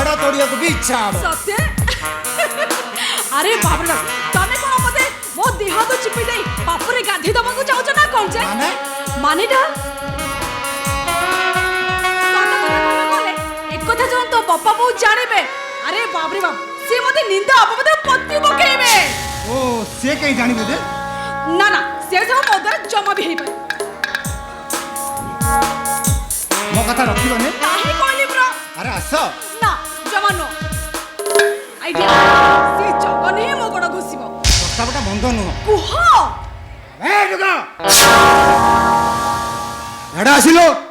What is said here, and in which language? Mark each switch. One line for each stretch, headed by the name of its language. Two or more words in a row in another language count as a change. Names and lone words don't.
Odia: ଦୌଡ଼ିବାକୁ ବି ଇଚ୍ଛା ହବ। ସତେ ଆରେ ବାପରେ ବାପ, ତମେ କଣ ମତେ ମୋ ଦେହ ତ ଚିପି ଦେଇ ପାପରେ ଗାଧେଇ ଦବାକୁ ଚାହୁଁଛ ନା କଣ ଯେ? ମାନେଟା ଏକଥା ଯେବେ ତୋ ବାପା ବଉ ଜାଣିବେ, ଆରେ ବାପରେ ବାପ, ସେ ମତେ ନିନ୍ଦା ଅପବାଦ ପତି ପକାଇବେ। ଓ ସେ କେହି ଜାଣିବେ ଯେ? ନା ନା, ସେ ସବୁ ମୋ ଦ୍ୱାରା ଜମା ବି ହେଇପାରେ। ମୋ କଥା ରଖିବନି? କାହିଁ କହିଲି ବ୍ର? ଆରେ ଆସ। ନା ଜମା ନୁହଁ। ଆଇଡିଆ, ସେ ଜଗନ ହିଁ ମୋ ଗୋଡ଼ ଘୋଷିବ। ପ୍ରସ୍ତାବଟା ମନ୍ଦ ନୁହଁ। କୁହ। ଏ ଯୁଗ ଏଡ଼ା ଆସିଲ।